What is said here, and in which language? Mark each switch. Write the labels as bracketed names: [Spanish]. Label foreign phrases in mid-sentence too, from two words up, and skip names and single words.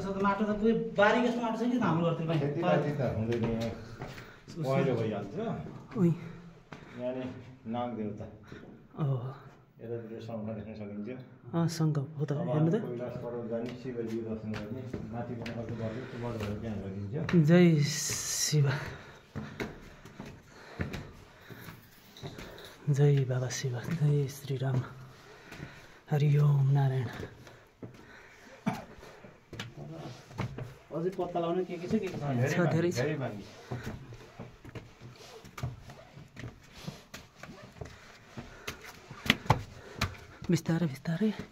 [Nepali] त माटो त पुरै बारी जस्तो माटो छ कि हाम्रो घरतिर खेतीपाती त हुँदैन, यहाँ पहिरो भइहाल्छ। उही यहाँ नाग देवता ओहो यतातिर शङ्ख देख्न सकिन्छ। शङ्ख हो त हेर्नु त। कैलाश पर्वत जाने शिवजी दर्शन गर्ने माथि पनि अर्को बाटो त्यो बाटोहरू त्यहाँ सकिन्छ। जय शिव। जय बाबा शिव। जय श्री राम। हरि ओम नारायण। अझै पत्ता लगाउने के छ के छ धेरै छ। बाँकी बिस्तारै बिस्तारै।